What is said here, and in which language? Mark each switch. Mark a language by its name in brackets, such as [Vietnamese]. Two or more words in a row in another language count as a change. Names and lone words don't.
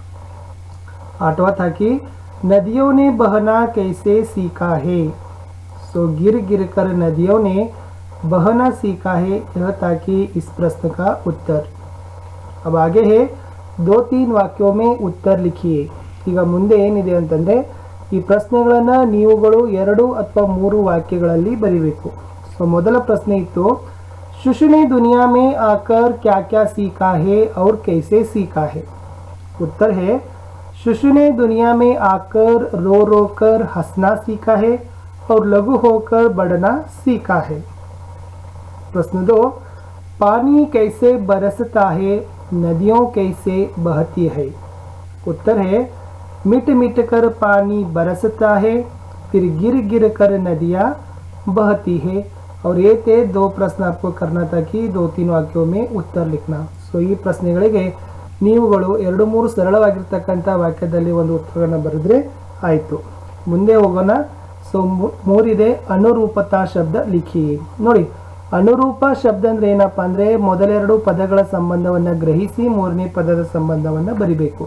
[Hindi] 8वां था कि नदियों ने बहना कैसे सीखा है? सो गिर गिर कर नदियों ने बहना सीखा है. यह था कि इस प्रश्न का उत्तर. अब आगे है 2-3 ವಾಕ್ಯೋं में उत्तर लिखिए. [Kannada] ಈಗ ಮುಂದೆ ಏನಿದೆ ಅಂತಂದರೆ ಈ ಪ್ರಶ್ನೆಗಳನ್ನು ನೀವುಗಳು 2 ಅಥವಾ 3 ವಾಕ್ಯಗಳಲ್ಲಿ ಬರೀಬೇಕು. ಸೊ ಮೊದಲ ಪ್ರಶ್ನೆ ಇತ್ತು, [Hindi] शिशु ने दुनिया में आकर क्या क्या सीखा है और कैसे सीखा है? उत्तर है शिशु ने दुनिया में आकर रो रो कर हंसना सीखा है और लघु होकर बढ़ना सीखा है. प्रश्न 2, पानी कैसे बरसता है, नदियों कैसे बहती है? उत्तर है मिट मिट कर पानी बरसता है, फिर गिर गिर कर नदियाँ बहती है. और ये थे 2 प्रश्न आपको करना था कि 2-3 ವಾಕ್ಯೋं में उत्तर लिखना. [Kannada] ಸೊ ಈ ಪ್ರಶ್ನೆಗಳಿಗೆ ನೀವುಗಳು 2-3 ಸರಳವಾಗಿರ್ತಕ್ಕಂಥ ವಾಕ್ಯದಲ್ಲಿ ಒಂದು ಉತ್ತರವನ್ನು ಬರೆದ್ರೆ ಆಯಿತು. ಮುಂದೆ ಹೋಗೋಣ. ಸೊ 3 ಇದೆ [Hindi] अनुरूपता शब्द लिखि. [Kannada] ನೋಡಿ, ಅನುರೂಪ ಶಬ್ದ ಅಂದರೆ ಏನಪ್ಪ ಅಂದರೆ ಮೊದಲ 2 ಪದಗಳ ಸಂಬಂಧವನ್ನು ಗ್ರಹಿಸಿ 3ನೇ ಪದದ ಸಂಬಂಧವನ್ನು ಬರಿಬೇಕು.